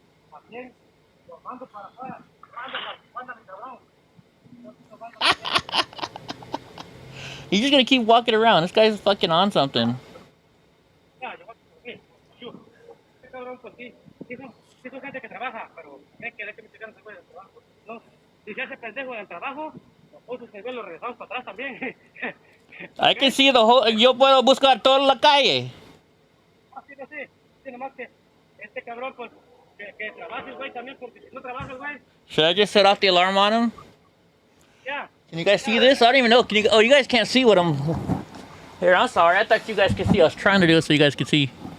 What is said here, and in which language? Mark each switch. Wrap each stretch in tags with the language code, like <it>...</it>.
<es>También lo mando para afuera. Mándame, cabrón.</es> <en>He's just gonna keep walking around. This guy's fucking on something.</en> <es>Ya, yo voy por mí. Este cabrón, pues sí. Sí son gente que trabaja, pero es que me checaron se del trabajo. No. Si se hace pendejo en el trabajo, nosotros se lo regresamos para atrás también.</es> <en>I can see the whole.</en> <es>Yo puedo buscar toda la calle. Sí, nomás que este cabrón, pues, que trabaje el güey también, porque si no trabaja el güey,</es> <en>Should I just set off the alarm on him?</en> <es>ya.</es> <en>Can you guys see this? I don't even know. Can you? Oh, you guys can't see what I'm. Here, I'm sorry. I thought you guys could see. I was trying to do it so you guys could see.</en>